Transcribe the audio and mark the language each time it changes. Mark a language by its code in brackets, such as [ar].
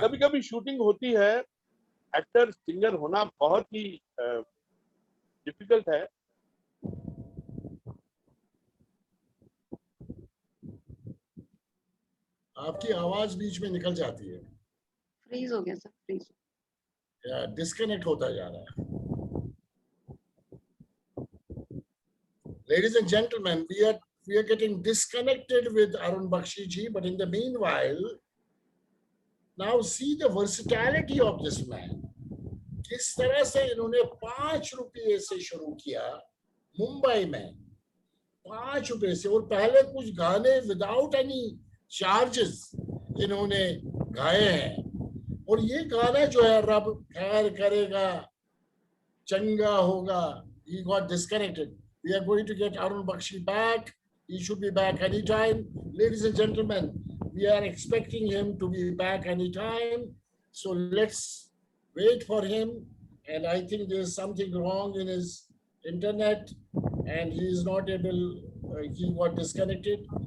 [hi] कभी कभी शूटिंग होती है, एक्टर सिंगर होना बहुत ही डिफिकल्ट है। आपकी आवाज बीच में निकल जाती है, फ्रीज हो गया सर, फ्रीज। डिस्कनेक्ट होता जा रहा है। [en] Ladies and gentlemen, we are getting disconnected with Arun Bakshi ji, but in the meanwhile, now see the versatility of this man. [hi] किस तरह से इन्होंने 5 रुपये से शुरू किया मुंबई में, 5 रुपये से, और पहले कुछ गाने [en] without any charges [hi] इन्होंने गाए हैं। और ये गाना जो है, रब खैर करेगा चंगा होगा, [en] he got disconnected. We are going to get Arun Bakshi back. He should be back anytime. Ladies and gentlemen, we are expecting him to be back anytime. So let's wait for him. And I think there's something wrong in his internet and he is not able, he got disconnected.